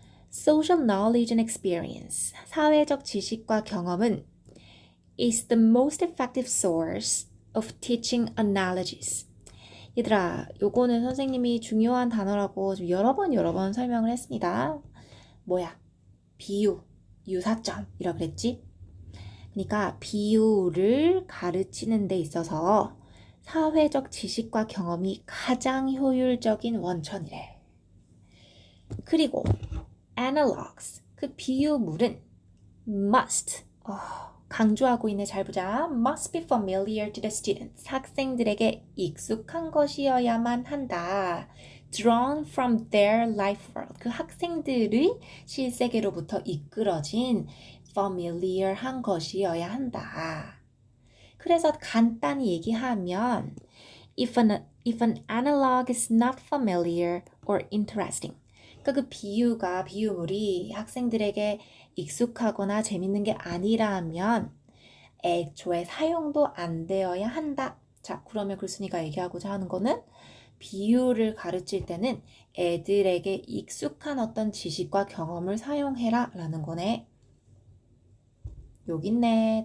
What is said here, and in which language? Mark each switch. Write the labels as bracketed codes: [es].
[en] Social knowledge and experience. [ko] 사회적 지식과 경험은 [en] is the most effective source of teaching analogies. [ko] 얘들아, 요거는 선생님이 중요한 단어라고 여러 번 설명을 했습니다. 뭐야? 비유, 유사점이라 그랬지? 그러니까 비유를 가르치는 데 있어서 사회적 지식과 경험이 가장 효율적인 원천이래. 그리고 analogs, 그 비유물은 must, 강조하고 있네. 잘 보자. [en] must be familiar to the students. [ko] 학생들에게 익숙한 것이어야만 한다. [en] drawn from their life world. [ko] 그 학생들의 실세계로부터 이끌어진 familiar한 것이어야 한다. 그래서 간단히 얘기하면 [en] if an analog is not familiar or interesting. [ko] 그러니까 그 비유물이 학생들에게 익숙하거나 재밌는 게 아니라면 애초에 사용도 안 되어야 한다. 자, 그러면 글쓴이가 얘기하고자 하는 거는 비유를 가르칠 때는 애들에게 익숙한 어떤 지식과 경험을 사용해라 라는 거네. 여기 있네.